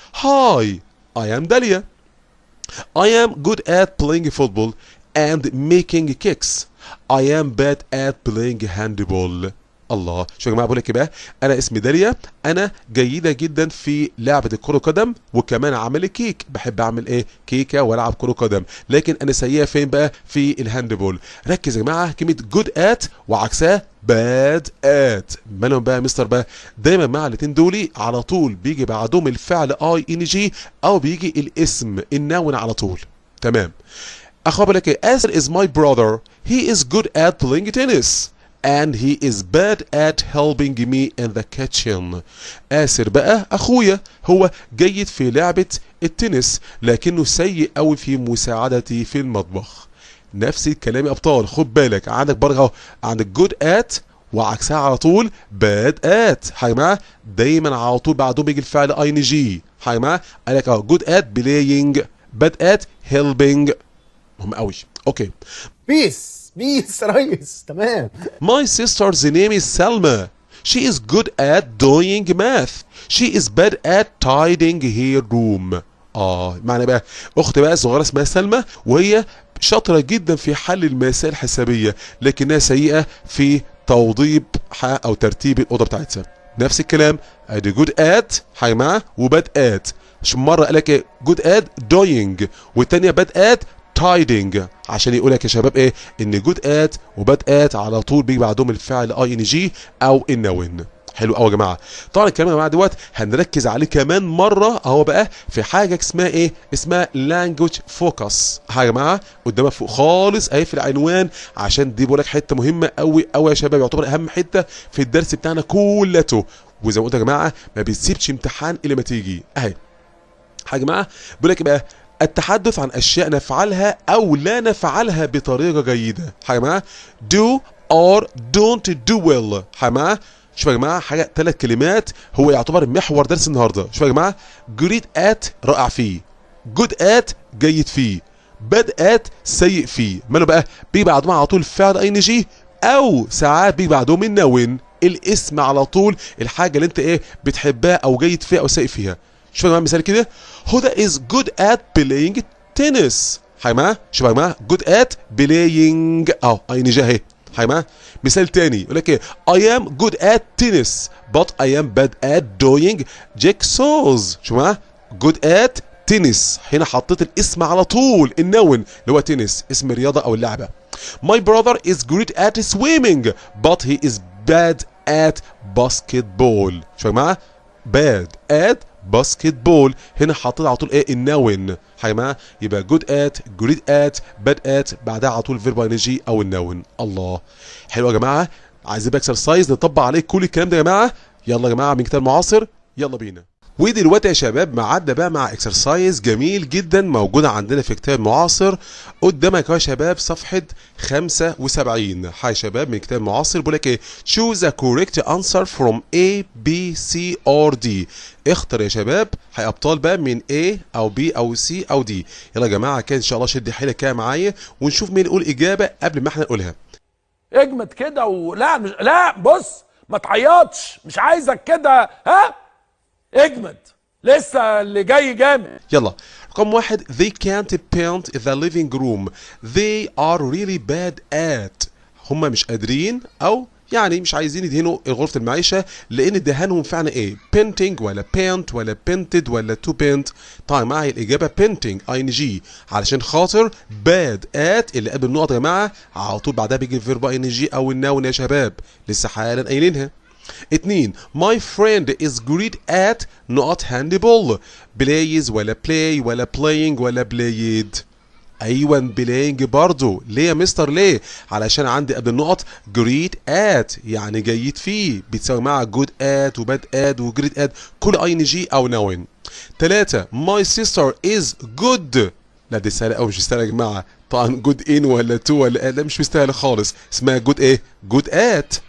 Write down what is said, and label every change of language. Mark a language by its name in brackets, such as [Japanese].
[English] Hi I am Dalia. I am good at playing football and making kicks. I am bad at playing handball. [Arabic] الله، شو يا جماعه بقول لك ايه بقى؟ انا اسمي داليا، انا جيده جدا في لعبه الكره قدم وكمان اعمل كيك، بحب اعمل ايه؟ كيكه والعب كره قدم، لكن انا سيئه فين بقى؟ في الهاندبول. ركز يا جماعه كلمه جود ات وعكسها باد ات، مالهم بقى يا مستر بقى؟ دايما مع الاثنين دول على طول بيجي بعدهم الفعل اي ان جي او بيجي الاسم النون على طول. تمام. اخويا بقول لك ايه؟ آسر [English] is my brother. He is good at playing tennis. And he is bad at helping me in the kitchen. [Arabic] آسر بقى أخويا هو جيد في لعبة التنس لكنه سيء أوي في مساعدتي في المطبخ. نفس الكلام يا أبطال، خد بالك عندك برضه أهو عندك [English] good at [Arabic] وعكسها على طول [English] bad at [Arabic] حيما، دايما على طول بعدهم بيجي الفعل ing حيما. قال لك أهو [English] good at playing bad at helping. [Arabic] مهم أوي. أوكي. بيس ريس تمام. [English] My sister's name is Selma. She is good at doing math. She is bad at tidying her room. [Arabic] معنى بقى اختي بقى الصغيره اسمها سلمى وهي شاطره جدا في حل المسائل الحسابيه لكنها سيئه في توضيب او ترتيب الاوضه بتاعتها. نفس الكلام ادي [English] good at [Arabic] حيما وباد at. مره قال لك [English] good at doing [Arabic] والثانيه [English] bad at tidying [Arabic] عشان يقول لك يا شباب ايه؟ ان جود ات وباد ات على طول بيجي بعدهم الفعل اي ان جي او النون. حلو قوي يا جماعه. طبعا الكلام يا جماعه دوت هنركز عليه كمان مره اهو بقى في حاجه اسمها ايه؟ اسمها لانجوج فوكس. يا جماعه قدامك فوق خالص اهي في العنوان عشان دي بقول لك حته مهمه قوي قوي يا شباب، يعتبر اهم حته في الدرس بتاعنا كلته، وزي ما قلت يا جماعه ما بيسيبش امتحان الا ما تيجي. اهي يا جماعه بيقول لك بقى التحدث عن اشياء نفعلها او لا نفعلها بطريقه جيده. يا جماعه [English] do or don't do well. [Arabic] يا جماعه شوفوا يا جماعه حاجه 3 كلمات هو يعتبر محور درس النهارده. شوفوا يا جماعه [English] great at [Arabic] رائع فيه، [English] good at [Arabic] جيد فيه، [English] bad at [Arabic] سيء فيه. ماله بقى؟ بيجي بعدهم على طول فعل اي ان جي او ساعات بيجي بعدهم النون الاسم على طول الحاجه اللي انت ايه بتحبها او جيد فيها او سيء فيها. شوفوا يا جماعه مثال كده، هدى [English] is good at playing tennis. [Arabic] حيما شوفوا يا جماعه [English] good at playing [Arabic] اي ان جي اهي. حيما مثال تاني يقول لك ايه [English] I am good at tennis but I am bad at doing jigsaws. [Arabic] شوفوا يا جماعه [English] good at tennis [Arabic] هنا حطيت الاسم على طول النون اللي هو تنس اسم الرياضه او اللعبه. [English] My brother is great at swimming but he is bad at basketball. [Arabic] شوفوا يا جماعه [English] bad at [Arabic] باسكتبول هنا حاطين على طول ايه النون. حيما يبقى [English] good at great at bad at [Arabic] بعدها على طول فيرب ان جي او النون. الله، حلو يا جماعه. عايزين بقى اكسرسايز نطبق عليه كل الكلام ده يا جماعه. يلا يا جماعه من كتاب معاصر، يلا بينا. ودلوقتي يا شباب معدى بقى مع اكسرسايز جميل جدا موجود عندنا في كتاب معاصر قدامك يا شباب صفحه 75. يا شباب من كتاب معاصر بيقول لك ايه؟ [English] choose a correct answer from A B C or D. [Arabic] اختر يا شباب هي ابطال بقى من A او B او C او D. يلا يا جماعه كده ان شاء الله شد حيلك كده معايا ونشوف مين يقول اجابه قبل ما احنا نقولها. اجمد كده ولا مش لا بص ما تعيطش، مش عايزك كده، ها اجمد لسه اللي جاي جامد. يلا رقم واحد [English] they can't paint the living room they are really bad at. [Arabic] هما مش قادرين او يعني مش عايزين يدهنوا غرفة المعيشة لان دهانهم فعلا ايه؟ [English] painting [Arabic] ولا [English] paint [Arabic] ولا [English] painted [Arabic] ولا [English] to paint. [Arabic] طيب معي الاجابة [English] painting ing [Arabic] علشان خاطر [English] bad at [Arabic] اللي قبل النقط يا جماعة على طول بعدها بيجي الفيرب ing او النون يا شباب لسه حالا قايلينها. [English] 2 my friend is great at not handball plays [Arabic] ولا [English] play ولا playing ولا played. [Arabic] ايوه بلاينج برضو. ليه يا مستر ليه؟ علشان عندي قبل النقط [English] great at [Arabic] يعني جيد فيه بتساوي مع [English] good at [Arabic] وباد at وجريت at كل ing او [English] noun. [Arabic] 3 [English] my sister is good. [Arabic] لا دي سهله قوي، مش سهله يا جماعه. طبعا [English] good in [Arabic] ولا to ولا لا مش مستاهله خالص، اسمها good ايه؟ [English] good at.